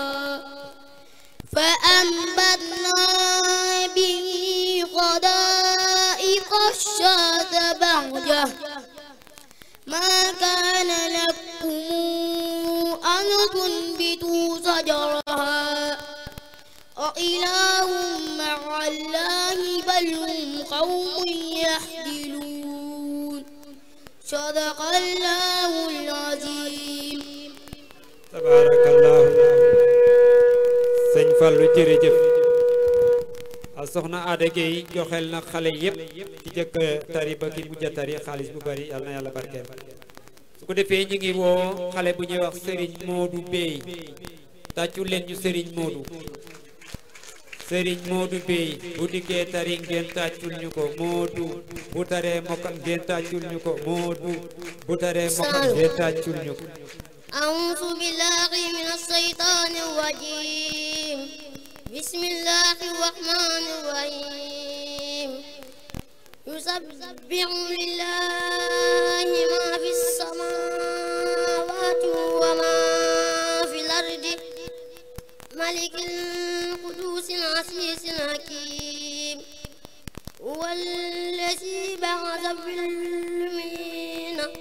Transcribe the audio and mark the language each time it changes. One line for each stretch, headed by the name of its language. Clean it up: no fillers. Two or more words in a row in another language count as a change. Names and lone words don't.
Arabic: فأنبتنا به حدائق شات بهجة ما كان لكم أن تنبتوا شجرها أإله مع الله بل هم قوم يحدلون صدق الله العظيم تبارك الله
Wolof: sëñ Fallou jërëjëf a soxna Ada Gueye joxel na xale yépp ci jëkk tari ba ki mujj tari xaalis bu bari yàlla na yàlla barkeel su ko defee ñu ngi woo xale bu ñuy wax Serigne Modou Bey tàccu leen ñu Serigne Modou Bey bu dikkee tari ngeen tàccul ñu ko Modou bu taree mokkal ngeen tàccul ñu ko Modou bu taree mokkal ngeen tàccul ñu ko
Arabic: أعوذ بالله من الشيطان الرجيم بسم الله الرحمن الرحيم يسبح لله ما في السماوات وما في الأرض ملك القدوس العزيز الحكيم هو الذي بعث في الأميين